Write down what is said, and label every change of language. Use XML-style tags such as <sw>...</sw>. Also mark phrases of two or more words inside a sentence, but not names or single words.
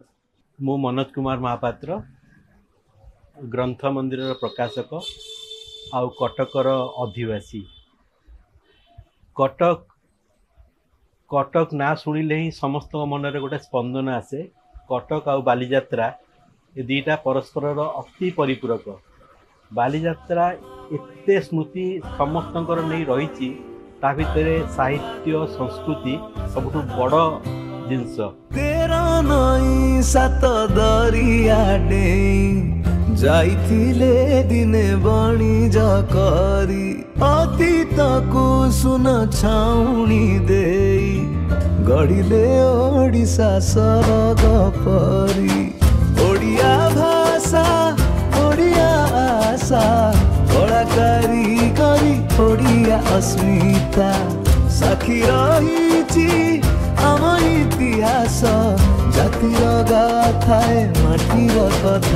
<or>ମୁଁ ମନୋଜ କୁମାର ମହାପାତ୍ର, ଗ୍ରନ୍ଥ ମନ୍ଦିର ପ୍ରକାଶକ ଆଉ କଟକର ଅଧିବାସୀ। କଟକ କଟକ ନାଁ ଶୁଣିଲେ ହିଁ ସମସ୍ତ ମନ ରେ ଗୋଟେ ସ୍ପନ୍ଦନ ଆସେ। କଟକ ଆଉ ବାଲିଯାତ୍ରା ଏ ଦୁଇଟା ପରସ୍ପର ଅତି ପରିପୂରକ। ବାଲିଯାତ୍ରା ଏତେ ସ୍ମୃତି ସମସ୍ତଙ୍କର ନାହିଁ ରହି, ତା ଭିତରେ ସାହିତ୍ୟ ସଂସ୍କୃତି ସବୁଠୁ ବଡ଼ ଜିନିଷ। ତେରା ନଈ ସାତ ଦରିଆ ଡେଇଁ ଯାଇଥିଲେ ଦିନେ ବଣିଜ କରି, ଅତୀତ କୁ ସୁନ ଛାଉଣୀ ଦେଇ ଗଢ଼ିଲେ ଓଡ଼ିଶା ସରଗ ପରି। ଓଡ଼ିଆ ଭାଷା ଓଡ଼ିଆ ଆଶା କଳାକାରୀ କରି ଓଡ଼ିଆ ଅସ୍ମିତା ସାକ୍ଷୀ ରହିଛି ଆମ ଇତିହାସ ଜାତିର ଗାଥାଏ ମାଟିର କଥା।</or>